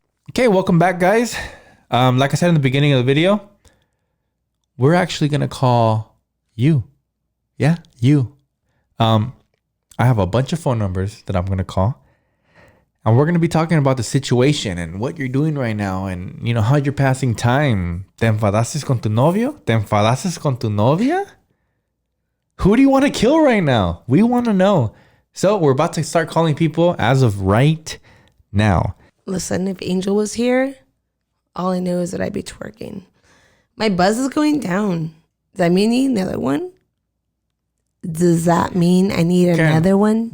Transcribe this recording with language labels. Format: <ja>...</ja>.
<en>Okay, welcome back, guys. Like I said in the beginning of the video, we're actually going to call you. Yeah, you. I have a bunch of phone numbers that I'm going to call. And we're going to be talking about the situation and what you're doing right now and, you know, how you're passing time.</en> <es>¿Te enfadaste con tu novio? ¿Te enfadaste con tu novia?</es> <en>Who do you want to kill right now? We want to know. So we're about to start calling people as of right now. Listen, if Angel was here, all I know is that I'd be twerking. My buzz is going down. Does that mean I need another one? Does that mean I need another one?</en>